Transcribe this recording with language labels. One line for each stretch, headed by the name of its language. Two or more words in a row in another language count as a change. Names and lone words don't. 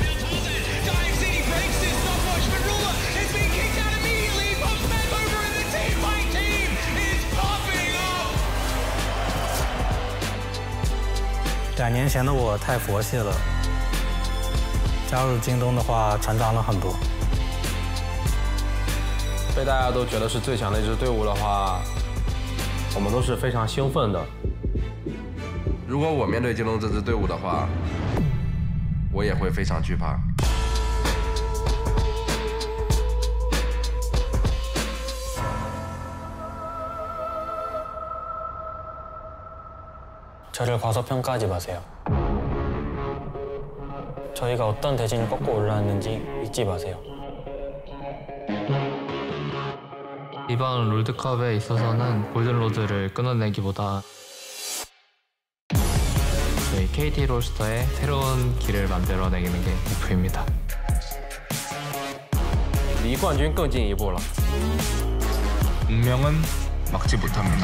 Chinese: 2 年前的我太佛系了，加入京东的话，成长了很多。被大家都觉得是最强的一支队伍的话，我们都是非常兴奋的。如果我面对京东这支队伍的话，我也会非常惧怕。
Korean: 저를 과소평가하지 마세요. 저희가 어떤 대진을 꺾고 올라왔는지 잊지 마세요. 이번 롤드컵에 있어서는 골든로드를 끊어내기보다 저희 KT 롤스터의 새로운 길을 만들어내는 게 목표입니다.
Chinese: 离冠军更进一步了.
Korean: 운명은 막지 못합니다.